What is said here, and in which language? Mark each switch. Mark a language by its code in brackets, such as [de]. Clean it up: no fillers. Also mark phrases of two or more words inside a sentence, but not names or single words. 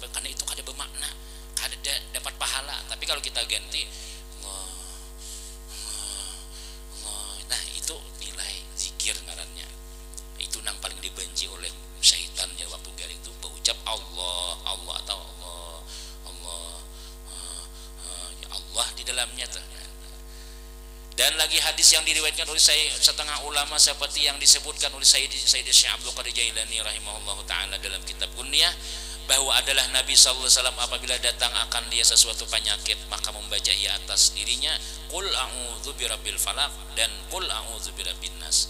[bjn] Karena itu kada bermakna, kada dapat pahala. Tapi kalau kita ganti Allah, nah itu nilai zikir ngarannya. Itu nang paling dibenci oleh syaitannya waktu garing itu berucap Allah atau [ar] الله يا الله [bjn] di dalamnya tuh. [ms] Dan lagi hadis yang diriwayatkan oleh setengah ulama seperti yang disebutkan oleh Sayyid Syekh Abdul Qadir Jailani [ar] رحمه الله تعالى [ms] dalam kitab Kunyah, bahwa adalah Nabi [ar] صلى الله عليه وسلم [ms] apabila datang akan dia sesuatu penyakit maka membaca ia atas dirinya [ar] قل أعوذ برب الفلق [ms] dan [ar] قل أعوذ برب الناس.